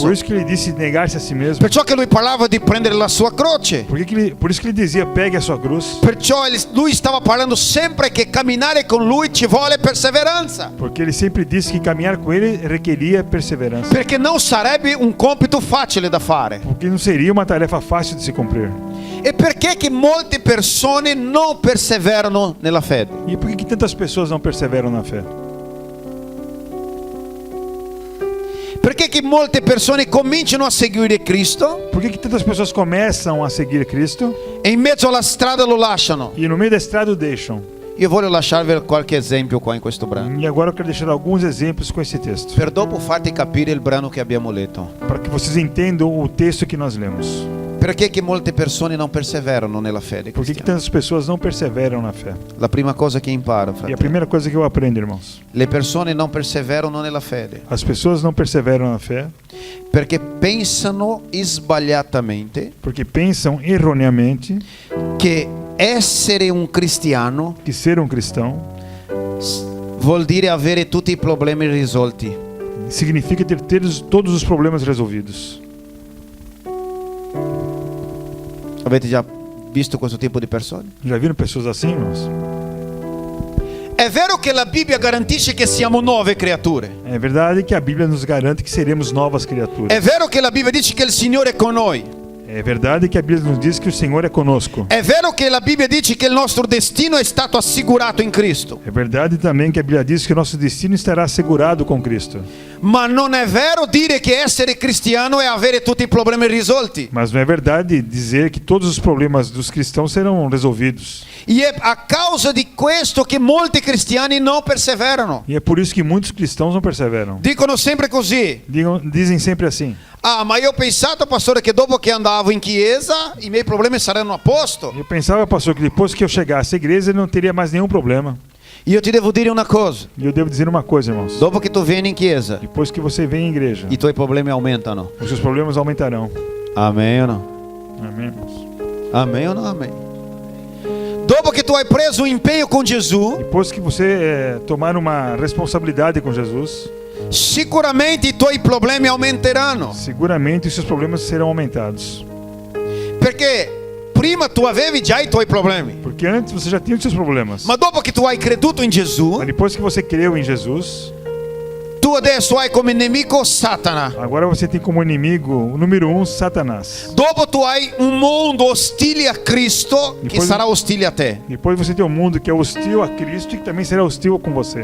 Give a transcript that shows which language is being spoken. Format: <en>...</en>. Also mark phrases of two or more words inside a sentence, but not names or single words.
<pt>Por isso que ele disse de negar-se a si mesmo.</pt> <it>Perciò che lui parlava di prendere la sua croce.</it> <pt>Por isso que ele dizia: pegue a sua cruz.</pt> <it>Perciò lui stava parlando sempre che camminare con lui ci vuole perseveranza.</it> <pt>Porque ele sempre disse que caminhar com ele requeria perseverança.</pt> <it>Perché non sarebbe un compito facile da fare.</it> <pt>Porque não seria uma tarefa fácil de se cumprir.</pt> <it>E perché che molte persone non perseverano nella fede?</it> <pt>E por que tantas pessoas não perseveram na fé?</pt> <it>Perché che molte persone cominciano a seguire Cristo</it> <pt>Por que tantas pessoas começam a seguir Cristo</pt> <it>e in mezzo alla strada lo lasciano?</it> <pt>e no meio da estrada o deixam?</pt> <it>Io voglio lasciarvi qualche esempio qua in questo brano,</it> <pt>E agora eu quero deixar alguns exemplos com esse texto,</pt> <it>per dopo farti capire il brano che abbiamo letto.</it> <pt>para que vocês entendam o texto que nós lemos.</pt> <it>Perché che molte persone non perseverano nella fede</it> <pt>Por que</pt> <it>cristiana?</it> <pt>tantas pessoas não perseveram na fé?</pt> <it>La prima cosa che imparo,</it> <pt>E a</pt> <it>fratello.</it> <pt>primeira coisa que eu aprendo, irmãos,</pt> <it>Le persone non perseverano nella fede</it> <pt>as pessoas não perseveram na fé</pt> <it>perché pensano sbagliatamente</it> <pt>porque pensam erroneamente</pt> <it>che essere un cristiano</it> <pt>que ser cristão</pt> <it>vuol dire avere tutti i problemi risolti.</it> <pt>significa ter todos os problemas resolvidos.</pt> <it>Avete già visto questo tipo di persone?</it> <pt>Já viram pessoas assim, irmãos?</pt> <it>È vero che la Bibbia garantisce che siamo nuove creature.</it> <pt>É verdade que a Bíblia nos garante que seremos novas criaturas.</pt> <it>È vero che la Bibbia dice che il Signore è con noi.</it> <pt>É verdade que a Bíblia nos diz que o Senhor é conosco.</pt> <it>È vero che la Bibbia dice che il nostro destino è stato assicurato in Cristo.</it> <pt>É verdade também que a Bíblia diz que o nosso destino estará assegurado com Cristo.</pt> <it>Ma non è vero dire che essere cristiano è avere tutti i problemi risolti.</it> <pt>Mas não é verdade dizer que todos os problemas dos cristãos serão resolvidos.</pt> <it>E è a causa di questo che molti cristiani non perseverano.</it> <pt>E é por isso que muitos cristãos não perseveram.</pt> <it>Dicono sempre così.</it> <pt>Dizem sempre assim:</pt> <it>Ah, ma io ho pensato, pastore, che dopo che andavo in chiesa i miei problemi saranno a posto.</it> <pt>eu pensava, pastor, que depois que eu chegasse à igreja eu não teria mais nenhum problema.</pt> <it>Io ti devo dire una cosa.</it> <pt>E eu devo dizer uma coisa, irmãos.</pt> <it>Dopo che tu vieni in chiesa,</it> <pt>Depois que você vem à igreja,</pt> <it>i tuoi problemi aumentano.</it> <pt>os seus problemas aumentarão. Amém ou não? Amém, irmãos? Amém ou não amém?</pt> <it>Dopo che tu hai preso un impegno con Gesù,</it> <pt>Depois que você tomar uma responsabilidade com Jesus,</pt> <it>sicuramente i tuoi problemi aumenteranno.</it> <pt>seguramente os seus problemas serão aumentados.</pt> <it>Perché prima tu avevi già i tuoi problemi.</it> <pt>Porque antes você já tinha os seus problemas.</pt> <it>Ma dopo che tu hai creduto in Gesù,</it> <pt>Mas depois que você creu em Jesus,</pt> <it>tu adesso hai come nemico Satana.</it> <pt>agora você tem como inimigo o número 1, Satanás.</pt> <it>Dopo tu hai un mondo ostile a Cristo che</it> <pt>Depois-</pt> <it>sarà ostile a te.</it> <pt>Depois você tem um mundo que é hostil a Cristo e que também será hostil com você.</pt>